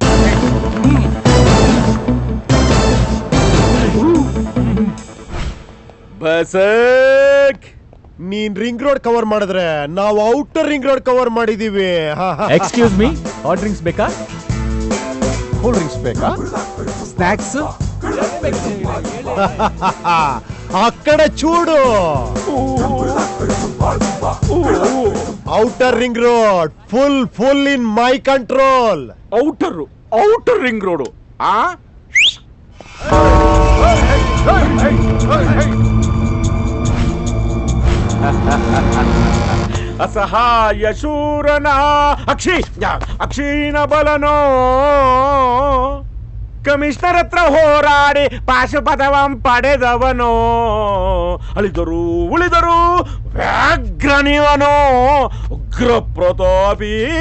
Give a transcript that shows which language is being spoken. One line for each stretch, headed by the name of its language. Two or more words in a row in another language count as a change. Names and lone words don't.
Kannada: ಬಸಕ್, ನೀನ್
English: ring road cover
Kannada: ಮಾಡಿದ್ರೆ ನಾವು
English: outer ring road cover
Kannada: ಮಾಡಿದೀವಿ.
English: excuse me, hot drinks ಬೇಕಾ? cool drinks ಬೇಕಾ? ಸ್ನಾಕ್ಸ್?
Telugu: అక్కడ చూడు
English: outer ring road full in my control. outer ring road.
Kannada: ಅಸಹಾಯ ಶೂರನ ಅಕ್ಷೀಣ ಬಲನೋ ಕಮಿಷನರ್ ಹತ್ರ ಹೋರಾಡಿ ಪಾಶುಪದವಂ ಪಡೆದವನೋ ಅಳಿದರು ಉಳಿದರು ವ್ಯಾಘ್ರನಿವನೋ ಉಗ್ರ ಪ್ರತಾಪಿ.